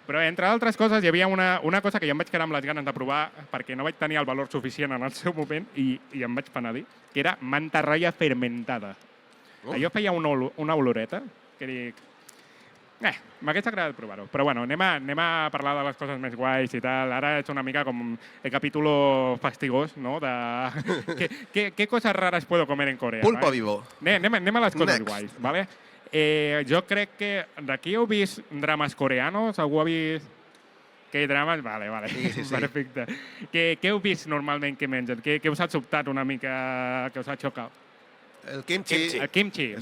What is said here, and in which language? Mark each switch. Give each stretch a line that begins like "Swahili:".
Catalan: Però, entre altres coses, hi havia una cosa que jo em vaig quedar amb les ganes de provar perquè no vaig tenir el valor suficient en el seu moment i em vaig penedir, que era
Spanish: mantarraya fermentada.
Catalan: Allò feia una oloreta que dic... m'hagués agradat provar-ho. Però bueno, anem a parlar de les coses més guais i tal. Ara és una mica com el capítulo fastigós, ¿no?
Spanish: De ¿Qué cosas raras puedo comer en Corea? Pulpo ¿vale? vivo.
Catalan: Anem a les coses
English: Next.
Catalan: guais, ¿vale? Jo crec que d'aquí heu vist drames coreanos? Algú ha vist K-drames, vale. Sí. Perfecte. Què heu vist normalment que mengen? Què us ha sobtat una mica, que us ha xocat? El kimchi. El kimchi, és